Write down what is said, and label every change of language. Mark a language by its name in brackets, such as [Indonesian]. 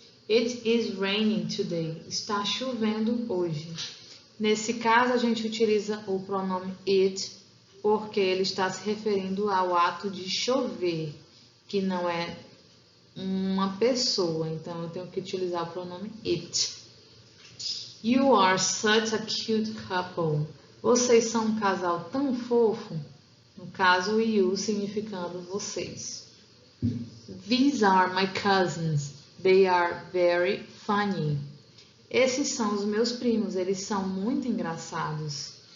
[English] It is raining today. [Portuguese] Está chovendo hoje. Nesse caso, a gente utiliza o pronome it porque ele está se referindo ao ato de chover, que não é uma pessoa. Então, eu tenho que utilizar o pronome it. [English] You are such a cute couple. [Portuguese] Vocês são um casal tão fofo. No caso, you significando vocês. [English] These are my cousins. They are very funny. [Portuguese] Esses são os meus primos, eles são muito engraçados.